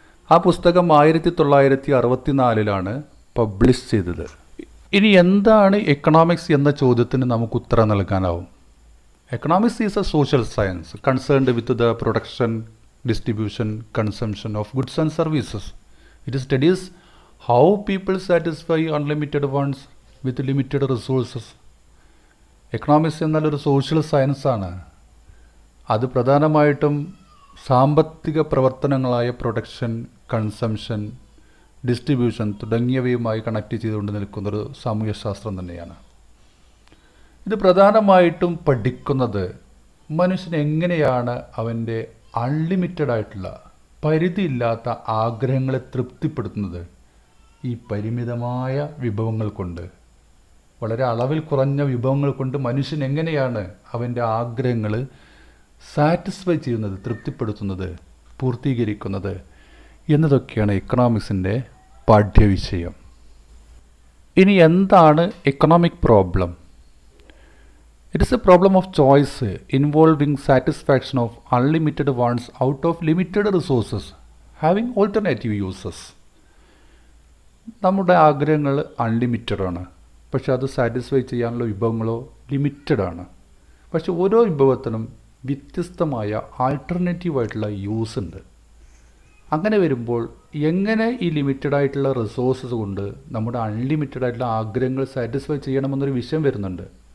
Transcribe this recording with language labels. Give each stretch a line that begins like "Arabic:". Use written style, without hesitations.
Malayalam: ആ പുസ്തകം 1964 പബ്ലിഷ് ചെയ്തത്. ഇനി എന്താണ് എക്കണോമിക്സ് എന്ന ചോദ്യത്തിന് നമുക്ക് ഉത്തരം നൽകാനാവും.
English: Economics is a social science concerned with the production, distribution, consumption of goods and services. It studies how people satisfy unlimited wants with limited resources.
Malayalam: Economics എന്നാൽ ഒരു സോഷ്യൽ സയൻസാണ്. അത് പ്രധാനമായിട്ടും സാമ്പത്തിക പ്രവർത്തനങ്ങളായ പ്രൊഡക്ഷൻ, കൺസംഷൻ, ഡിസ്ട്രിബ്യൂഷൻ തുടങ്ങിയവയുമായി കണക്ട് ചെയ്തുകൊണ്ട് നിൽക്കുന്നൊരു സാമൂഹ്യശാസ്ത്രം തന്നെയാണ്. ഇത് പ്രധാനമായിട്ടും പഠിക്കുന്നത് മനുഷ്യൻ എങ്ങനെയാണ് അവൻ്റെ അൺലിമിറ്റഡ് ആയിട്ടുള്ള, പരിധിയില്ലാത്ത ആഗ്രഹങ്ങളെ തൃപ്തിപ്പെടുത്തുന്നത് ഈ പരിമിതമായ വിഭവങ്ങൾ കൊണ്ട്. വളരെ അളവിൽ കുറഞ്ഞ വിഭവങ്ങൾ കൊണ്ട് മനുഷ്യൻ എങ്ങനെയാണ് അവൻ്റെ ആഗ്രഹങ്ങൾ സാറ്റിസ്ഫൈ ചെയ്യുന്നത്, തൃപ്തിപ്പെടുത്തുന്നത്, പൂർത്തീകരിക്കുന്നത് എന്നതൊക്കെയാണ് എക്കണോമിക്സിൻ്റെ പാഠ്യവിഷയം. ഇനി എന്താണ് economic problem?
English: It is a problem of choice involving satisfaction of unlimited wants out of limited resources, having alternative uses.
Malayalam: നമ്മുടെ ആഗ്രഹങ്ങൾ അൺലിമിറ്റഡ് ആണ്, പക്ഷെ അത് സാറ്റിസ്ഫൈ ചെയ്യാനുള്ള വിഭവങ്ങളോ ലിമിറ്റഡ് ആണ്. പക്ഷെ ഓരോ വിഭവത്തിനും വ്യത്യസ്തമായ ആൾട്ടർനേറ്റീവായിട്ടുള്ള യൂസ് ഉണ്ട്. അങ്ങനെ വരുമ്പോൾ എങ്ങനെ ഈ ലിമിറ്റഡ് ആയിട്ടുള്ള റിസോഴ്സസ് കൊണ്ട് നമ്മുടെ അൺലിമിറ്റഡ് ആയിട്ടുള്ള ആഗ്രഹങ്ങൾ സാറ്റിസ്ഫൈ ചെയ്യണമെന്നൊരു വിഷയം വരുന്നുണ്ട്.